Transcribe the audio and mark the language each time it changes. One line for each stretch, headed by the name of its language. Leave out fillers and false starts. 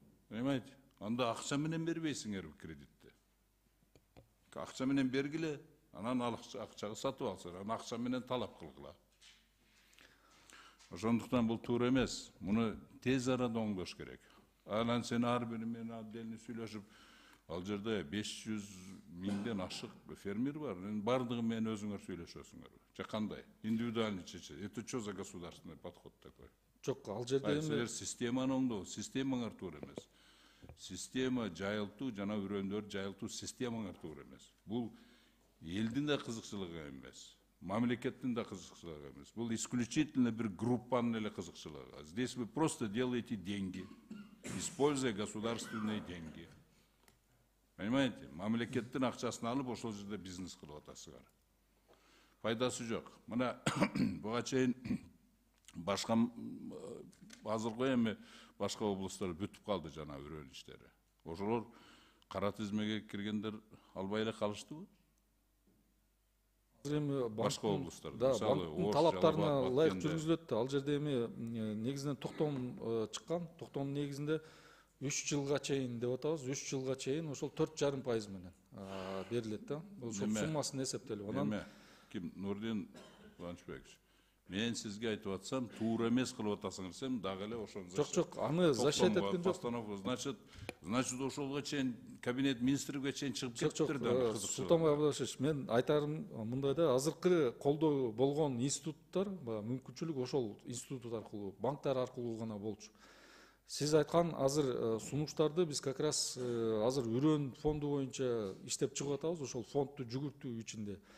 Kyrgyz: Эймейт, анда акча менен бербейсиңер кредитти. Акча менен бергиле, анан акчаны сатып алсаңар, анан акча менен талап кылгыла. Ошондуктан бул туура эмес. Муну тез арада оңдош керек. Анан сен ар бири менен отдельно сүйлөшүп, ал жерде 500 миңден ашык фермер бар. Бардыгы менен өзүңөр сүйлөшөсүңөр. Же кандай? Индивидуальный чечет.
Russian: Это что за государственный подход такой?
Kyrgyz: Жок, ал жерде силер системаны оңдоо, системаңар туура эмес. Система жайылтуу жана үрөндөр жайылтуу системаңар туура эмес. Бул элдин да кызыкчылыгы эмес. Мамлекеттин да кызыкчылыгы эмес. Бул исключительно бир группанын эле кызыкчылыгы.
Russian: Здесь вы просто делаете деньги, используя государственные деньги. Понимаете?
Kyrgyz: Мамлекеттин акчасын алып, ошол жерде бизнес кылып атасыңар. Пайдасы жок. Мына буга чейин башка азыркы эми башка областтар бүтүп калды жана үрөн иштери. Ошолор кара тизмеге киргендер албай эле калыштыбы? Башка областтарда, банктын талаптарына ылайык жүргүзүлөт. Ал жерде эми негизинен токтом чыккан. Токтомдун негизинде 3 жылга чейин деп атабыз. 3 жылга чейин ошол 4,5% менен берилет да. Ошол суммасын эсептелип. Анан ким Нурдин Кубанычбекович, мен сизге айтып атсам, туура эмес кылып атасыңар десем, дагы эле ошону жок, аны защищать эткен жок. Значит, ошолго чейин кабинет министрге чейин чыгып кетиптир да. Султанбай Абдулашевич, мен айтарым мындай да, азыркы колдоо болгон институттар, мүмкүнчүлүк ошол институт аркылуу, банктар аркылуу гана болчу. Сиз айткан азыр сунуштарды биз
Russian: как раз
Kyrgyz: азыр үрөн фонду боюнча иштеп чыгып атабыз, ошол фондду жүгүртүү ичинде.